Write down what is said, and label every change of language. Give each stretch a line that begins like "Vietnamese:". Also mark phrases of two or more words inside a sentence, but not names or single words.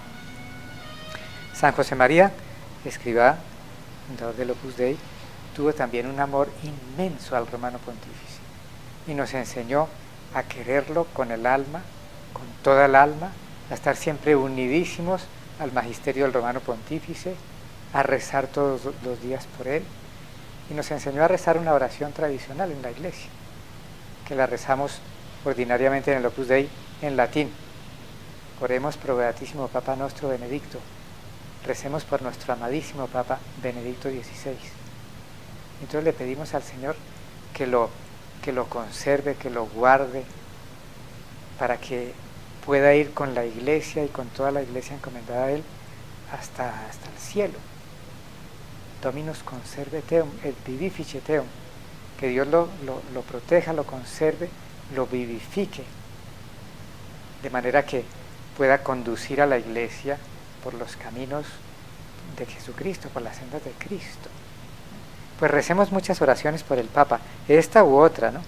Spanish: San José María, escriba, fundador del Opus Dei, tuvo también un amor inmenso al Romano Pontífice y nos enseñó a quererlo con el alma, con toda el alma, a estar siempre unidísimos al magisterio del Romano Pontífice, a rezar todos los días por él, y nos enseñó a rezar una oración tradicional en la iglesia, que la rezamos ordinariamente en el Opus Dei en latín.
Latin: Oremos pro beatissimo Papa nostro Benedicto.
Spanish: Recemos por nuestro amadísimo Papa Benedicto XVI. Entonces le pedimos al Señor que lo conserve, que lo guarde, para que pueda ir con la iglesia y con toda la iglesia encomendada a él hasta el cielo.
Latin: Dominus conserve teum et vivifice teum.
Spanish: Que Dios lo proteja, lo conserve, lo vivifique, de manera que pueda conducir a la iglesia por los caminos de Jesucristo, por las sendas de Cristo. Pues recemos muchas oraciones por el Papa, esta u otra, ¿no?